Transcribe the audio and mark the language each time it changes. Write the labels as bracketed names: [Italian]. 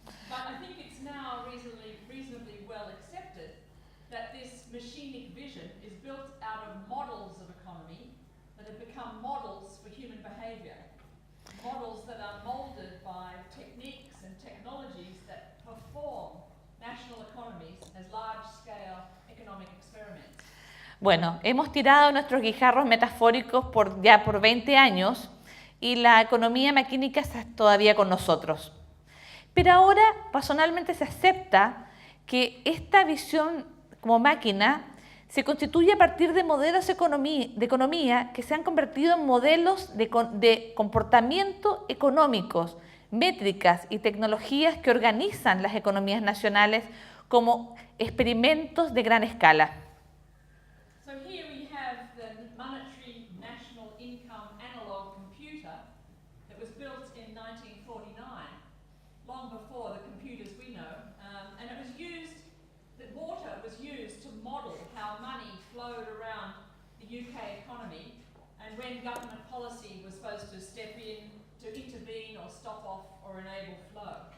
[English] But I think it's now reasonably well accepted that this machinic vision is built out of models of economy that have become models for human behavior. Models that are molded by techniques and technologies that perform national economies as large-scale economic experiments. [Spanish] Bueno, hemos tirado nuestros guijarros metafóricos ya por 20 años y la economía maquínica está todavía con nosotros. Pero ahora razonablemente se acepta que esta visión como máquina se constituye a partir de modelos de economía que se han convertido en modelos de comportamiento económicos, métricas y tecnologías que organizan las economías nacionales como experimentos de gran escala. [English] So here we have the monetary national income analog computer that was built in 1949, long before the computers we know, and it was used, the water was used to model how money flowed around the UK economy and when government policy was supposed to step in to intervene or stop off or enable flow.